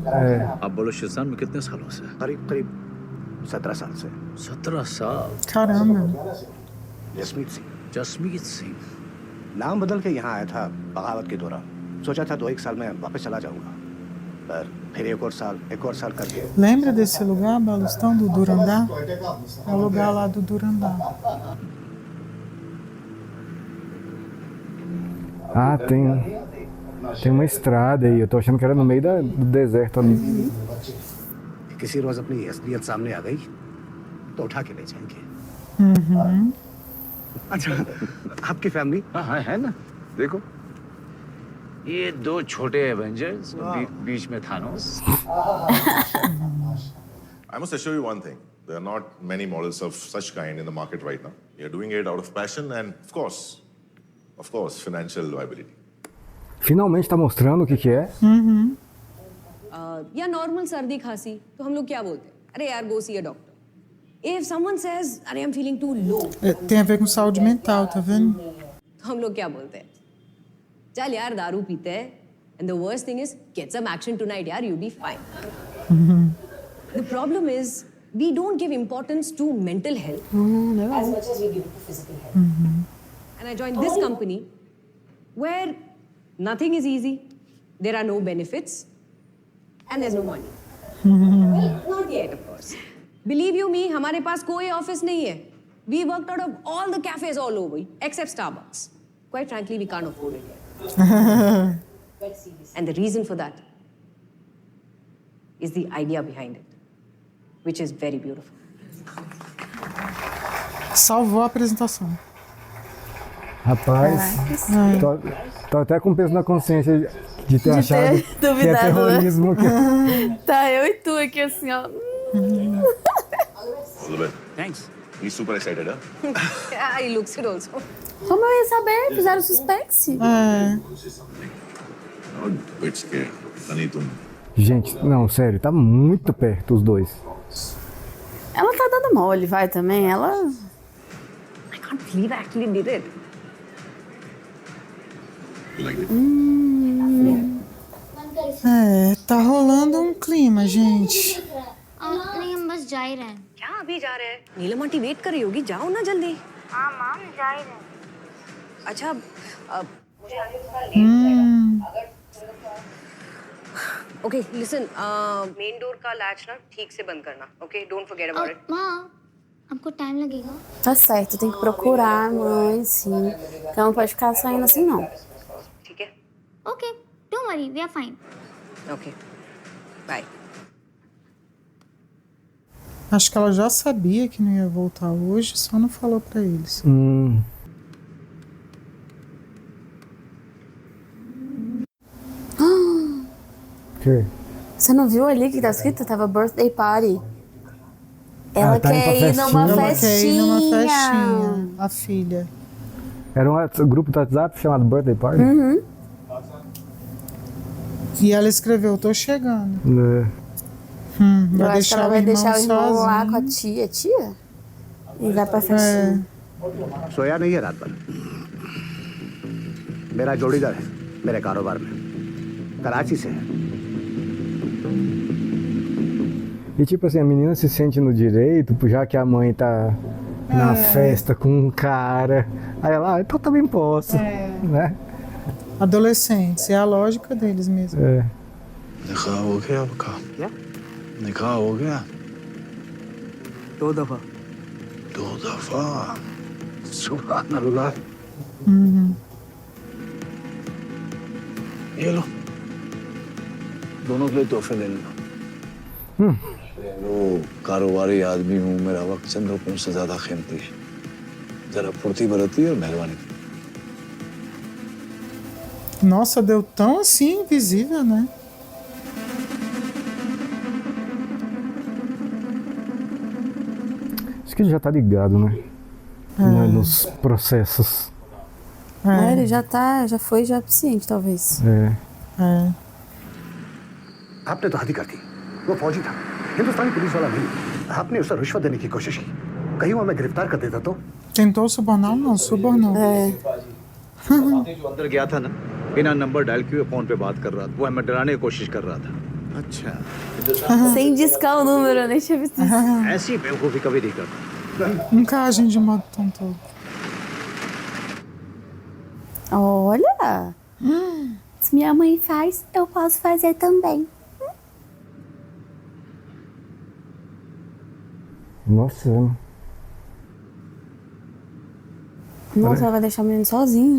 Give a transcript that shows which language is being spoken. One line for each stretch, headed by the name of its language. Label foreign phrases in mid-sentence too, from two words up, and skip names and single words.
Hindi: आप बोलो शिजान में कितने सालों से? करीब 17 साल से 17 साल।
Portuguese: Caramba.
Hindi: जसमीत सिंह जसमीत सिंह। नाम बदल के यहाँ आया था बगावत के दौरान। सोचा था 2-1 साल में वापस चला जाऊंगा, पर फिर एक और साल करके
Portuguese: Lembra desse lugar, Balustão, do Durandá? É o lugar lá do Durandá. Ah, tem uma estrada aí. Eu tô achando que era no meio do deserto ali.
Hindi: किसी रोज अपनी असलियत सामने आ गई तो उठा के ले जाएंगे। अच्छा, आपकी फैमिली? हाँ है ना, देखो ये दो छोटे एवेंजर्स, बीच में थानोस।
English: I must assure you one thing. There are not many models of such kind in the market right now. You're doing it out of passion and, of course, financial viability.
Portuguese: Finalmente tá mostrando o que é.
Hindi: या नॉर्मल सर्दी खांसी तो हम लोग क्या बोलते हैं? अरे यार
English: go see a doctor. If someone says अरे I'm feeling too low,
Portuguese: Tem a ver com saúde mental, tá vendo?
Hindi: तो हम लोग क्या बोलते हैं? चल यार दारू पीते हैं.
English: And the worst thing is get some action tonight यार, you'll be fine. The problem is we don't give importance to mental health as much as we give to physical health. And I joined this company where nothing is easy, there are no benefits, and there's no money. Well, not yet, of course. Believe you me,
Hindi: हमारे पास कोई ऑफिस नहीं है.
English: We worked out of all the cafes all over, except Starbucks. Quite frankly, we can't afford it yet. And the reason for that is the idea behind it, which is very beautiful.
Portuguese: Salvou a apresentação. Rapaz, tô até com peso na consciência de ter achado que é terrorismo. Tá, eu e tu aqui assim, ó.
English: Thanks. He's super excited, huh? Yeah, he looks it also.
Portuguese: Como eu ia saber? Fizeram suspense.
English: Bit scared. Lanitum.
Portuguese: Gente, não, sério, tá muito perto os dois. Ela tá dando mole, vai também. Ela...
English: I can't believe I actually did it. Like it?
Portuguese: Tá rolando um clima, gente.
Hindi: नहीं हम बस जा ही रहे हैं। क्या अभी जा रहे हैं? नीलम आंटी वेट कर रही होगी, जाओ ना जल्दी। हाँ माम जा ही रहे हैं। अच्छा, मुझे आगे थोड़ा लेट है।
English: Okay, listen, main door
Hindi: का लैच ना ठीक से बंद करना,
English: okay? Don't forget about it.
Hindi: माँ, आपको टाइम लगेगा?
Portuguese: Tá certo, tem que procurar a mãe, sim. Ela não pode ficar saindo assim, não.
Hindi: ठीक है?
English: Okay, don't worry, we are fine. Okay, bye.
Portuguese: Acho que ela já sabia que não ia voltar hoje, só não falou pra eles. Que? Você não viu ali que tá escrito? Tava
English: birthday party.
Portuguese: Ela tá quer ir numa festinha. Ela quer ir numa festinha, a filha. Era um grupo do WhatsApp chamado Birthday Party? Uhum. E ela escreveu, tô chegando. Eu acho que ela vai deixar o irmão lá sozinho. com a tia. Tia? E vai pra festinha.
Hindi: सोया नहीं है रात भर। मेरा जोड़ीदार है मेरे कारोबार में, कराची से है।
Portuguese: E tipo assim, a menina se sente no direito, já que a mãe tá na festa com um cara. Aí ela, então também posso. Né? Adolescentes, é a lógica deles mesmo. É.
Hindi: निकाह हो गया आपका? क्या? निकाह हो गया? 2 दफा। 2 दफा।
Arabic: سبحان الله.
Hindi: ये लो, दोनों के लिए तोहफे ले लो। लो, कारोबारी आदमी हूँ, मेरा वक्त चंद रुपयों से ज्यादा कीमती है। जरा फुर्ती बरती और मेहरबानी की।
Portuguese: Nossa, deu tão assim invisível, né? Acho que ele já tá ligado, né? Nos processos. Ele já foi ciente, talvez. É.
Hindi: आपने तो हद ही कर दी। वो फौजी था, हिंदुस्तानी पुलिस वाला नहीं। आपने उसे रिश्वत देने की कोशिश की। कहीं वो हमें गिरफ्तार कर देता तो?
Portuguese: Tentou subornar? Não, subornou.
Hindi: जो अंदर गया था ना, बिना नंबर डायल किए फोन पे बात कर रहा था। वो हमें डराने की कोशिश कर रहा था। अच्छा।
Portuguese: Sem discar o número, eu nem tinha visto isso.
Hindi: ऐसी बेवकूफी कभी नहीं करता।
Portuguese: Nunca agem de modo tão todo. Olha! Se minha mãe faz, eu posso fazer também. Nossa, Nossa, ela vai deixar o menino sozinho.